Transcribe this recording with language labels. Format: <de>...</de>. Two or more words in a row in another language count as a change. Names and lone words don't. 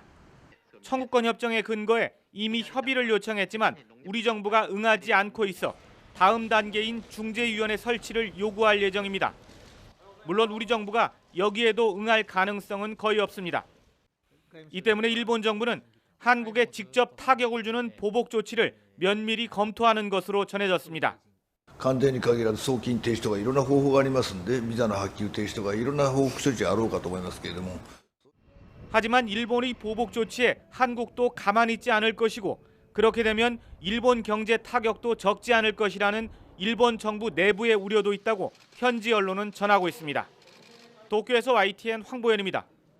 <ko>청구권 협정의 근거에 이미 협의를 요청했지만 우리 정부가 응하지 않고 있어 다음 단계인 중재위원회 설치를 요구할 예정입니다. 물론 우리 정부가 여기에도 응할 가능성은 거의 없습니다. 이 때문에 일본 정부는 한국에 직접 타격을 주는 보복 조치를 면밀히 검토하는 것으로 전해졌습니다.</ko> <ja>関税に限らず送金停止とかいろんな方法がありますので、ビザの発給停止とかいろんな報復処置あろうかと思いますけれども。</ja> <ko>하지만 일본의 보복 조치에 한국도 가만히 있지 않을 것이고 그렇게 되면 일본 경제 타격도 적지 않을 것이라는 일본 정부 내부의 우려도 있다고 현지 언론은 전하고 있습니다. 도쿄에서 YTN 황보현입니다.</ko>